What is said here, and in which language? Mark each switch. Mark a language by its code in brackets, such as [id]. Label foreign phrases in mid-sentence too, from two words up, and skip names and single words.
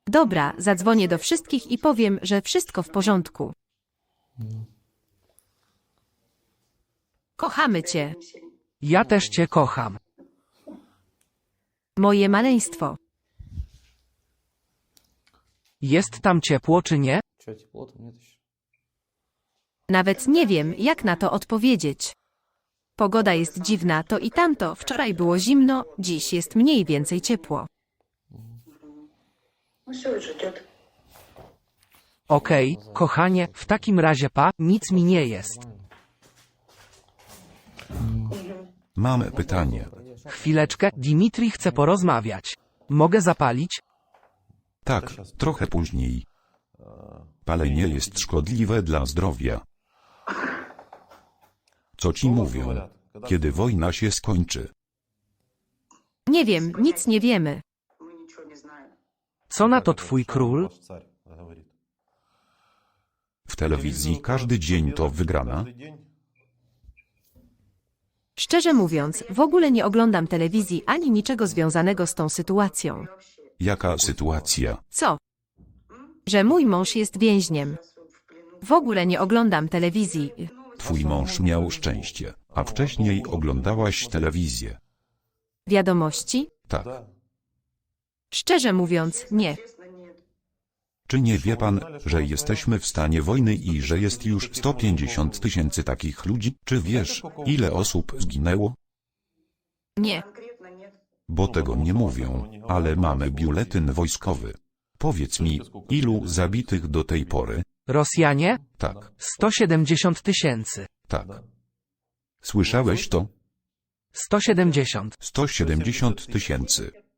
[pl] Dobra, zadzwonię do wszystkich i powiem, że wszystko w porządku. Kochamy cię, Ja też cię kocham. moje maleństwo. Jest tam ciepło czy nie? [ru] Че, тепло-то нет еще? [pl] Nawet nie wiem, jak na to odpowiedzieć. Pogoda jest dziwna, to i tamto. Wczoraj było zimno, dziś jest mniej więcej ciepło. [ru] Ну все уже идет. [pl] Okej, kochanie, w takim razie nic mi nie jest. Mam pytanie. Chwileczkę, Dimitri chce porozmawiać. Mogę zapalić? Tak, trochę później. Palenie jest szkodliwe dla zdrowia. Co ci mówią? Kiedy wojna się skończy? Nie wiem, nic nie wiemy. [ru] Мы ничего не знаем. [pl] Co na to twój król? [ru] Ваш царь говорит. [pl] W telewizji każdy dzień to wygrana? [ru] Каждый день. [pl] Szczerze mówiąc, w ogóle nie oglądam telewizji ani niczego związanego z tą sytuacją. Jaka sytuacja? Co? Że mój mąż jest więźniem. W ogóle nie oglądam telewizji. Twój mąż miał szczęście, a wcześniej oglądałaś telewizję. Wiadomości? Tak. [ru] Да. [pl] Szczerze mówiąc, nie. [ru] Честно, нет. [pl] Czy nie wie pan, że jesteśmy w stanie wojny i że jest już 150 000 takich ludzi? Czy wiesz, ile osób zginęło? Nie. [ru] Конкретно нет. [pl] Bo tego nie mówią, ale mamy biuletyn wojskowy. Powiedz mi, ilu zabitych do tej pory? Rosjanie? Tak, 170 000. tak. Słyszałeś to? 170. 170 000.